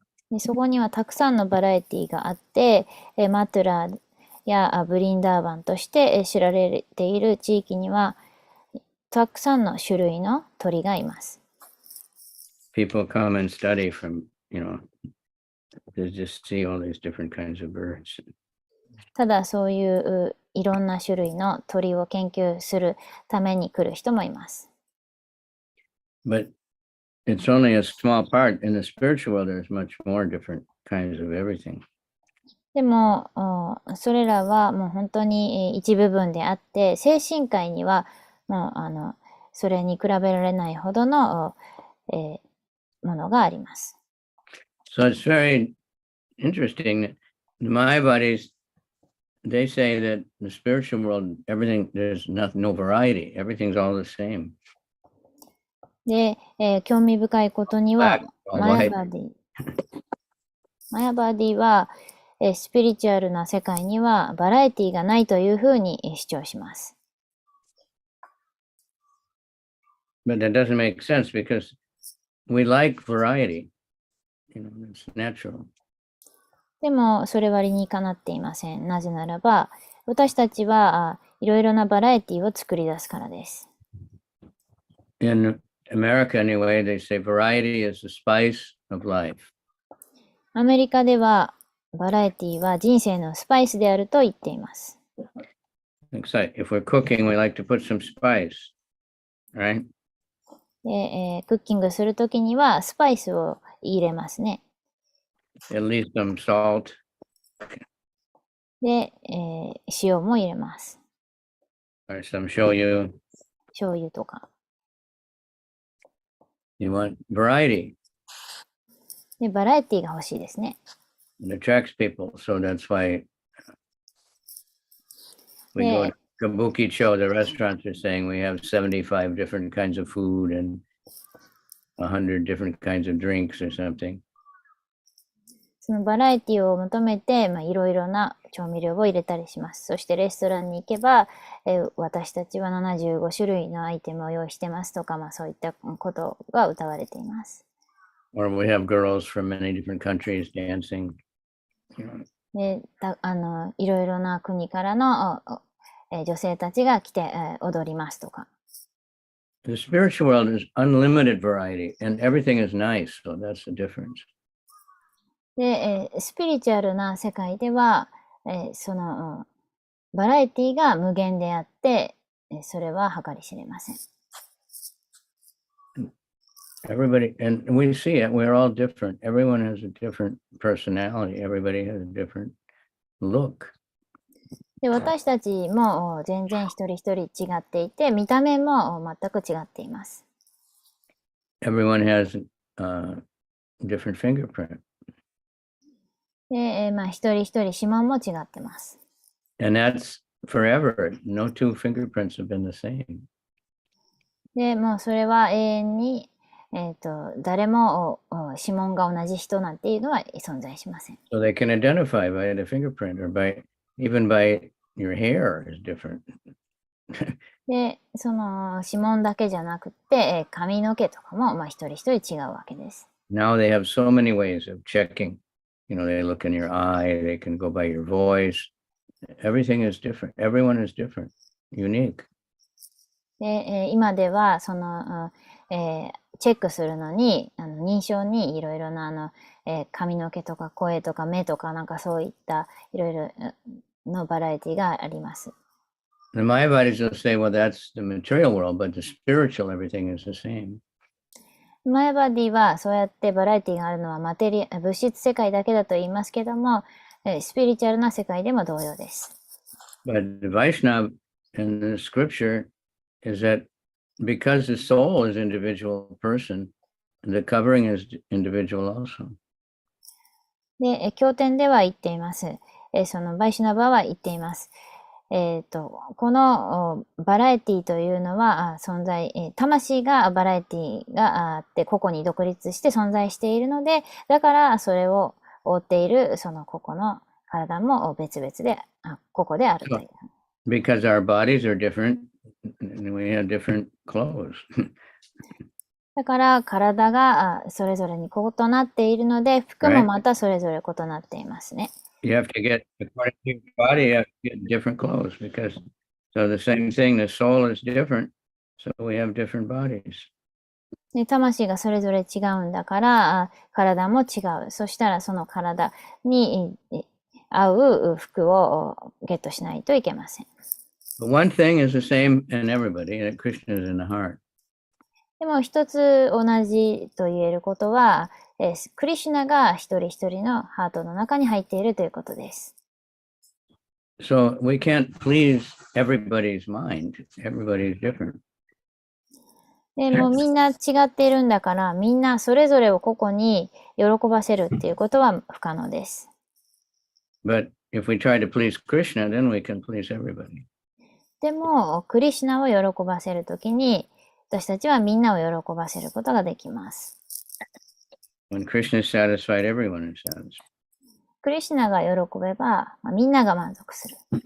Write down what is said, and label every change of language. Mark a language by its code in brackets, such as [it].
[ja] でそこにはたくさんのバラエティがあって、マトゥラやブリンダーバンとして知られている地域にはたくさんの種類の鳥がいます。 [en] people come and study from, to just see all these different kinds of birds. [ja] ただそういういろんな種類の鳥を研究するために来る人もいます。 [en] But it's only a small part. In the spiritual world, there's much more different kinds of everything. [ja] でもそれらはもう本当に一部分であって、精神界にはもうそれに比べられないほどの、ものがあります。 [en] So it's very interesting that the Mayavadis, they say that the spiritual world, everything, there's no variety. Everything's all the same. [ja] で、興味深いことには [en] Black, [ja] マヤ [en] white. [ja] バディは、スピリチュアルな世界にはバラエティがないというふうに主張します。 [en] But that doesn't make sense because we like variety. It's natural. [ja] でもそれは理にかなっていません。なぜならば私たちはいろいろなバラエティを作り出すからです。 [en] In America, anyway, they say variety is the spice of life. [ja] アメリカではバラエティは人生のスパイスであると言っています。 [en] If we're cooking, we like to put some spice, right? [ja] で、クッキングするときにはスパイスを入れますね。 [en] At least some salt. [ja] で、塩も入れます。 [en] Or some shoyu. [ja] 醤油とか。 [en] You want variety. [ja] で、バラエティが欲しいですね。 [en] It attracts people, so that's why we go to Kabukicho, the restaurants are saying we have 75 different kinds of food and 100 different kinds of drinks or something. [ja] そのバラエティを求めて、いろいろな調味料を入れたりします。そしてレストランに行けば、私たちは75種類のアイテムを用意してますとか、そういったことが歌われています。 [en] Or we have girls from many different countries dancing. [ja] でいろいろな国からの女性たちが来て踊りますとか。 [en] The spiritual world is unlimited variety and everything is nice, so that's the difference. [ja] で、スピリチュアルな世界では、そのバラエティが無限であって、それは計り知れません。 [en] Everybody, and we see it, we're all different. Everyone has a different personality. Everybody has a different look. [ja] で、私たちも全然一人一人違っていて、見た目も全く違っています。 [en] Everyone has a different fingerprint. [ja] で、一人一人指紋も違ってます。 [en] And that's forever. No two fingerprints have been the same. [ja] で、もうそれは永遠に、誰も指紋が同じ人なんていうのは存在しません。 [en] So they can identify by the fingerprint or even by your hair is different. [ja] で、その指紋だけじゃなくて、髪の毛とかも、まあ、一人一人違うわけです。 [en] Now they have so many ways of checking. They look in your eye, they can go by your voice. Everything is different. Everyone is different, unique. [ja] で、今では、チェックするのに、認証にいろいろな、髪の毛とか声とか目とかなんかそういったいろいろのバラエティがあります。 [en] The Mayavadis will say, well, that's the material world, but the spiritual, everything is the same. [ja] マヤバディはそうやってバラエティがあるのは物質世界だけだと言いますけども、スピリチュアルな世界でも同様です。 [en] But the Vaishnava in the scripture is that because the soul is individual person, the covering is individual also. [ja] で、経典では言っています。そのバイシュナバは言っています。このバラエティというのは存在、魂がバラエティがあって個々に独立して存在しているので、だからそれを覆っているその個々の体も別々で、個々であるという。 [en] Because our bodies are different, and we have different clothes. [ja] だから体がそれぞれに異なっているので、服もまたそれぞれ異なっていますね。 [en] You have to get, according to your body, you have to get different clothes because, so the same thing, the soul is different, so we have different bodies. [ja] で、魂がそれぞれ違うんだから、体も違う。そしたらその体に合う服をゲットしないといけません。 [en] But one thing is the same in everybody, that Krishna is in the heart. [ja] でも一つ同じと言えることは、クリシュナが一人一人のハートの中に入っているということです。 [en] So we can't please everybody's mind. Everybody's different. [ja] でもうみんな違っているんだから、みんなそれぞれを個々に喜ばせるっていうことは不可能です。 [en] But if we try to please Krishna, then we can please everybody. [ja] でも、クリシュナを喜ばせるときに、私たちはみんなを喜ばせることができます。 [en] When Krishna is satisfied, everyone is satisfied. [ja] クリシュナが喜べば、みんなが満足する。